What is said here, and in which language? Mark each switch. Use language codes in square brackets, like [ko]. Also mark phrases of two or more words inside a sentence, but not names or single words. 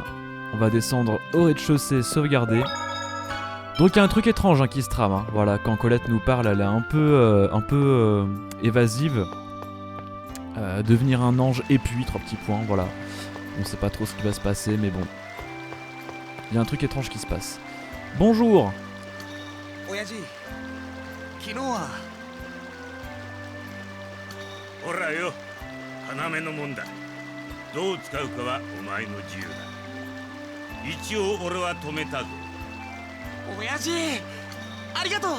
[fr] On va descendre au rez-de-chaussée, sauvegarder. Donc il y a un truc étrange qui se trame. Voilà, quand Colette nous parle, elle est un peu évasive. Devenir un ange et puis 3 petits points, voilà. On sait pas trop ce qui va se passer, mais bon. Il y a un truc étrange qui se passe. Bonjour. [ja] 親父昨日はほらよ、要のもんだ。どう使うかはお前の自由だ。一応俺は止めたぞ。親父ありがとう。